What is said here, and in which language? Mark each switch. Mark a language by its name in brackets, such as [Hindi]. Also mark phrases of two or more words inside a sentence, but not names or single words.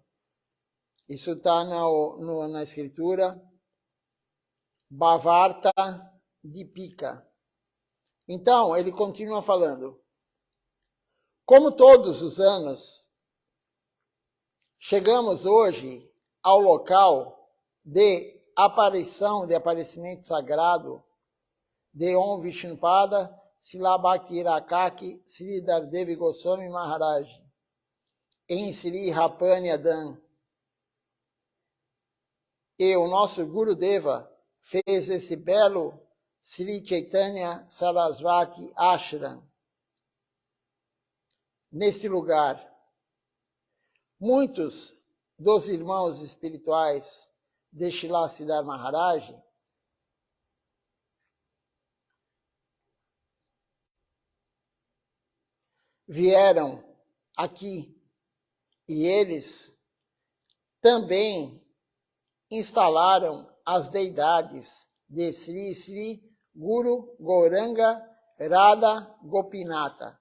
[Portuguese] Isso está na escritura Bhavarta Dipika. Então, ele continua falando. Como todos os anos, chegamos hoje ao local de aparecimento sagrado de Om Vishnupada Srila Bhakti Rakaki Sridhar Devi Goswami Maharaj em Sri Rapani Adan. E o nosso Gurudeva fez esse belo Sri Chaitanya Sarasvati Ashram neste lugar. Muitos dos irmãos espirituais de Srila Siddhar Maharaj vieram aqui e eles também instalaram as deidades de Sri Sri Guru Gauranga Radha Gopinata.